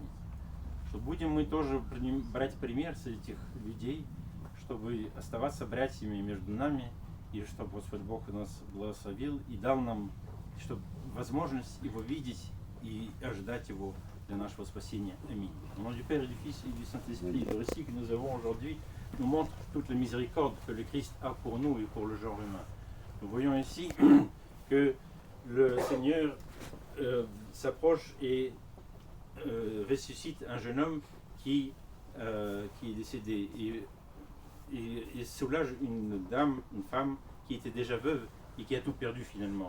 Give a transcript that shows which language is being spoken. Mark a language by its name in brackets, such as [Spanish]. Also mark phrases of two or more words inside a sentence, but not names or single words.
[Russian] Что будем мы тоже брать пример с этих людей, чтобы оставаться братьями между нами, и чтобы Господь Бог нас благословил и дал нам возможность Его видеть и ожидать Его для нашего спасения. Аминь. [French] Au nom du Père et du Fils et du Saint-Esprit, le récit que nous avons aujourd'hui nous montre toute la miséricorde que le Christ a pour nous et pour le genre humain. Nous voyons ici que le Seigneur s'approche et ressuscite un jeune homme qui est décédé et soulage une femme qui était déjà veuve et qui a tout perdu finalement.